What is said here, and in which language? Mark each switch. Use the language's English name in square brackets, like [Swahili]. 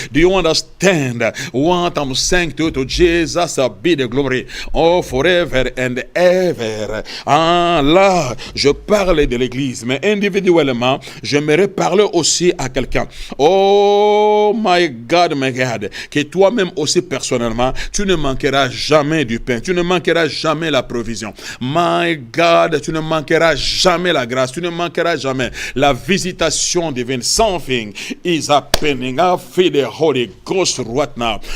[English] Do you understand what I'm saying to Jesus be the glory? Oh, forever and ever. [French] Là, je parle de l'église, mais individuellement, j'aimerais parler aussi à quelqu'un. [English] Oh, my God, [French] que toi-même aussi personnellement, tu ne manqueras jamais du pain, tu ne manqueras jamais la provision. [English] My God, [French] tu ne manqueras jamais la grâce, tu ne manqueras jamais la visitation divine. [English] Something is happening. I feel the Holy Ghost right now.